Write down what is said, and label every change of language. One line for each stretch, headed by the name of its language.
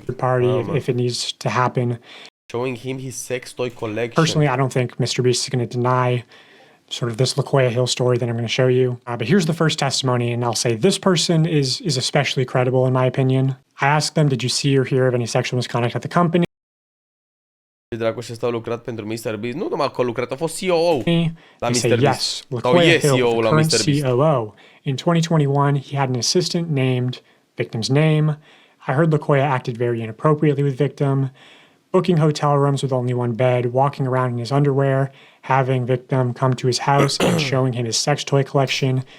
English: party if it needs to happen. Showing him his sex toy collection. Personally, I don't think MrBeast is going to deny sort of this Locoya Hill story that I'm going to show you. But here's the first testimony, and I'll say this person is especially credible in my opinion. I asked them, did you see or hear of any sexual misconduct at the company?
Romanian: Dracu și ăsta a lucrat pentru MrBeast. Nu numai că a lucrat, a fost COO la
English: MrBeast. Yes, Locoya Hill, the current COO. In 2021, he had an assistant named victim's name. I heard Locoya acted very inappropriately with victim, booking hotel rooms with only one bed, walking around in his underwear, having victim come to his house and showing him his sex toy collection.